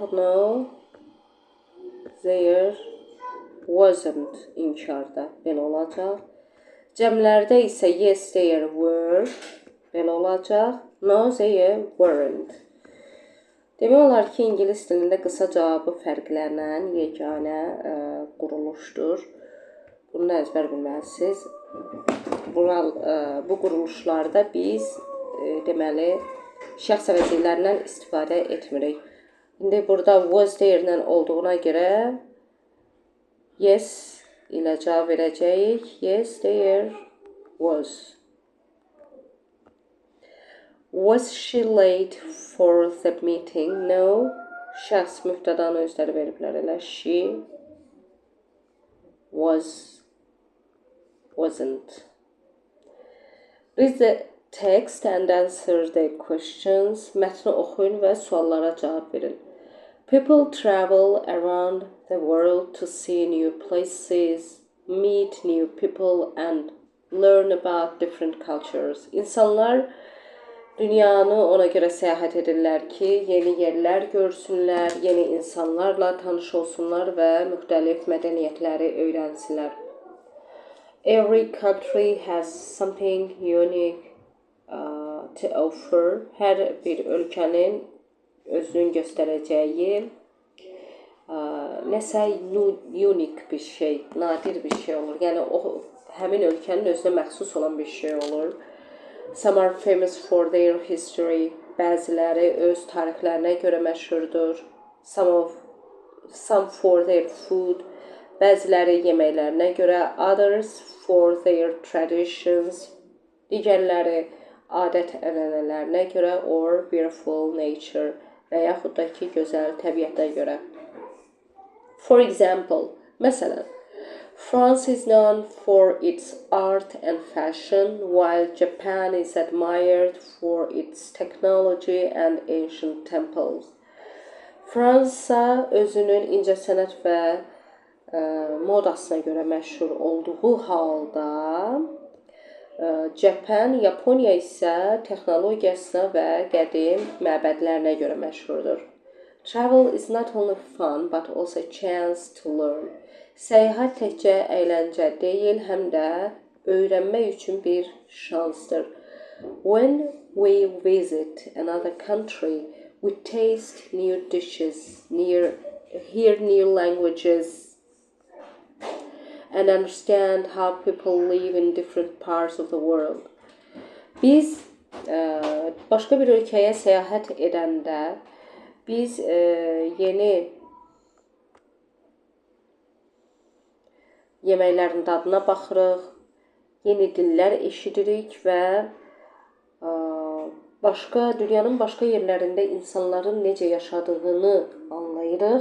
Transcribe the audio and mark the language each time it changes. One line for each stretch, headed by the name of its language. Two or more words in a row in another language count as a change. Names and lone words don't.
English: No, there wasn't.
Azerbaijani: İnkarda. Belə olacaq. Cəmlərdə isə
English: yes, there were.
Azerbaijani: Belə olacaq.
English: No, there weren't.
Azerbaijani: Demək olar ki, ingilis dilində qısa cavabı fərqlənən yeganə quruluşdur. Bunu da əzbər bilməlisiniz. Bu quruluşlarda biz deməli şəxs əvəzliklərindən istifadə etmirik. İndi burada
English: was there-
Azerbaijani: lə olduğuna görə yes ilə cavab verəcəyik.
English: Yes, there was. Was she late for the meeting? No.
Azerbaijani: Şəxs mübtədanı özləri veriblər elə.
English: She wasn't. Read the text and answer the questions.
Azerbaijani: Mətni oxuyun və suallara cavab verin.
English: People travel around the world to see new places, meet new people and learn about different cultures.
Azerbaijani: İnsanlar dünyanı ona görə səyahət edirlər ki, yeni yerlər görsünlər, yeni insanlarla tanış olsunlar və müxtəlif mədəniyyətləri öyrənsinlər.
English: Every country has something unique to offer.
Azerbaijani: Hər bir ölkənin özünün göstərəcəyi nəsə unique bir şey, nadir bir şey olur. Yəni həmin ölkənin özünə məxsus olan bir şey olur.
English: Some are famous for their history.
Azerbaijani: Bəziləri öz tarixlərinə görə məşhurdur.
English: Some for their food.
Azerbaijani: Bəziləri yeməklərinə görə.
English: Others for their traditions.
Azerbaijani: Digərləri adət-ənənələrinə görə
English: or beautiful nature
Azerbaijani: və yaxud da ki, gözəl təbiətə görə.
English: For example, məsələn, France is known for its art and fashion, while Japan is admired for its technology and ancient temples.
Azerbaijani: Fransa özünün incəsənət və modasına görə məşhur olduğu halda, Yaponiya isə texnologiyasına və qədim məbədlərinə görə məşhurdur.
English: Travel is not only fun but also a chance to learn.
Azerbaijani: Səyahət təkcə əyləncə deyil, həm də öyrənmək üçün bir şansdır.
English: When we visit another country, we taste new dishes, hear new languages, and understand how people live in different parts of the world.
Azerbaijani: Biz başqa bir ölkəyə səyahət edəndə biz yeni yeməklərin dadına baxırıq, yeni dillər eşidirik və dünyanın başqa yerlərində insanların necə yaşadığını anlayırıq.